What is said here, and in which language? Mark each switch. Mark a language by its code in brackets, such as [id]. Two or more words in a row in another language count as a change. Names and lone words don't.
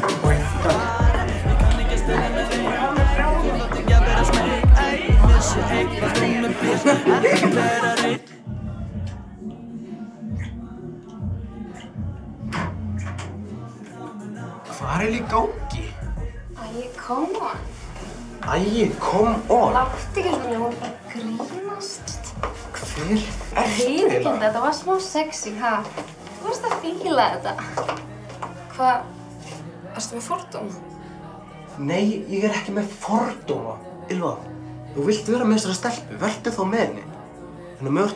[is] Ok, takk. Hvað er í gangi? [en] Come on. Come on. [is] Láttu ekki svona, hún bara grínast. Hver ertu Viðurkenndi, þetta var smá sexy, ha? Þú varst að fíla þetta. Hvað? Erstu með fordóma? Nei, ég er ekki með fordóma. Ylva, þú vilt vera með þessari stelpu, vertu þá með henni.